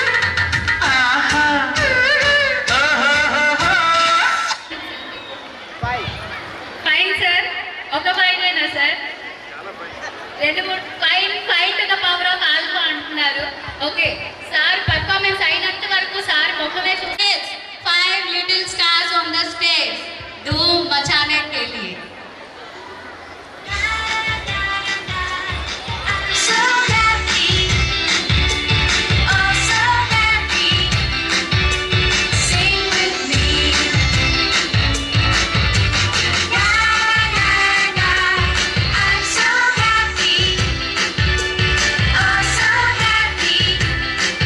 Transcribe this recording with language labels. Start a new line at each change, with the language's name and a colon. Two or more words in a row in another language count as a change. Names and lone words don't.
English: ఆహా ఆహాహాహా. fine sir
Telugu: ఒక ఫైన్ అయినా సార్ రెండు మూడు ఫైన్
English: fine to the power of alpha
Telugu: అంటున్నారు
English: okay sir
Telugu: పర్ఫార్మెన్స్ అయినంత వరకు సార్ ముఖమే చూస్తే
English: 5 little stars on the stage
Hindi: धूम मचाने के लिए
English: so happy oh so happy sing with me na na na I'm so happy oh so happy